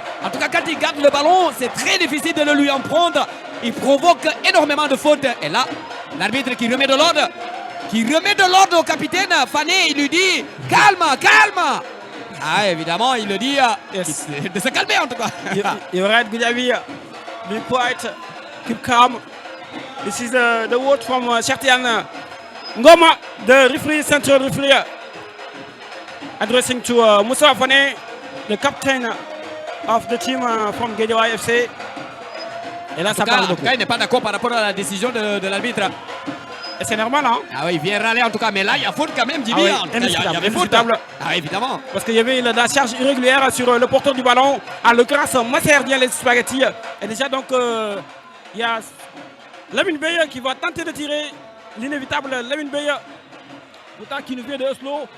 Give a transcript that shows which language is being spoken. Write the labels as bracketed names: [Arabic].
[French] En tout cas, quand il garde le ballon, c'est très difficile de le lui en prendre. Il provoque énormément de fautes. Et là, l'arbitre qui remet de l'ordre au capitaine Fane, il lui dit calme, calme. Ah, évidemment, il le dit de se calmer en tout cas. [English] You right, Goudiaby. Be quiet, keep calm. This is the word from Chertian Ngoma, the referee, central referee, addressing to Moussa Fane, the captain of the team from Guédiawaye FC. [French] Et là, ça parle beaucoup. En tout cas, il n'est pas d'accord par rapport à la décision de l'arbitre. Et c'est normal, hein? Ah oui, il vient râler en tout cas, mais là, il y a faute quand même, Jimmy. Ah oui, il y avait faute. Ah, évidemment. Parce qu'il y avait la charge irrégulière sur le porteur du ballon, en l'occurrence, Masserdien, les spaghettis. Et déjà, donc, il y a Lamine Beye qui va tenter de tirer l'inévitable Lamine Beye, pourtant qui nous vient de Oslo.